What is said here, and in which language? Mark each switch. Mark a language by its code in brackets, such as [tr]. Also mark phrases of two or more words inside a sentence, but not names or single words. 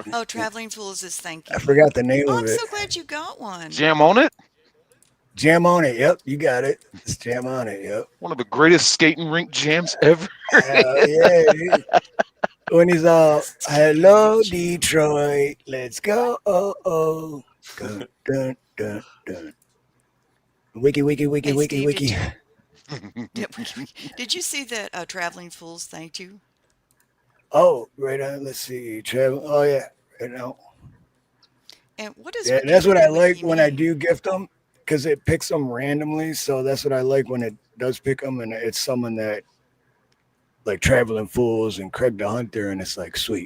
[en] Oh, Traveling Fools is thank you. I forgot the name Oh, of I'm it. so glad you got one. Jam on it. Jam on it. Yep, you got it. It's Jam on it. Yep. One of the greatest skating rink jams ever. Yeah. When he's all, hello, Detroit. Let's go. Oh. Dun, dun, dun, dun. Wiki, wiki, wiki, Hey, wiki, Steve, wiki. Did you see that Traveling Fools thanked you? Oh, right on. Let's see. Travel. Oh, yeah. Right now. And what is Yeah, wiki, that's what I wiki, like wiki when I mean? do gift them because it picks them randomly. So that's what I like when it does pick them, and it's someone that like Traveling Fools and Craig the Hunter, and it's like sweet.